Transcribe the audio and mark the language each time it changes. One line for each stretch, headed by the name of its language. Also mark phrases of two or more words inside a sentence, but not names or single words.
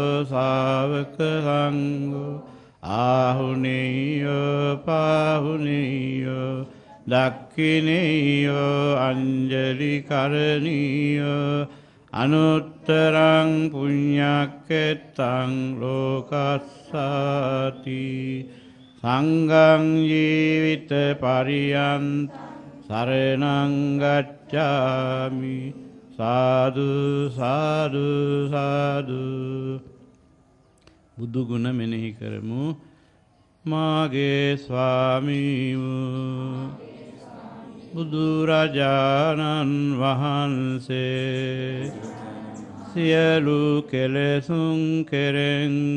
Pali: ශාවක සංඝෝ ආහුනේයෝ පාහුනේයෝ දක්ඛිනේයෝ අංජලි කරණීයෝ අනුත්තරං පුඤ්ඤක්ඛෙත්තං ලෝකස්සාති සංඝං ජීවිත පරියන්ත සරණං ගච්ඡාමි සාදු සාදු සාදු
Sinhala: බුදු ගුණ මෙනෙහි කරමු මාගේ ස්වාමී වූ බුදුරජාණන් වහන්සේ සියලු කෙලෙසුන් කෙරෙන්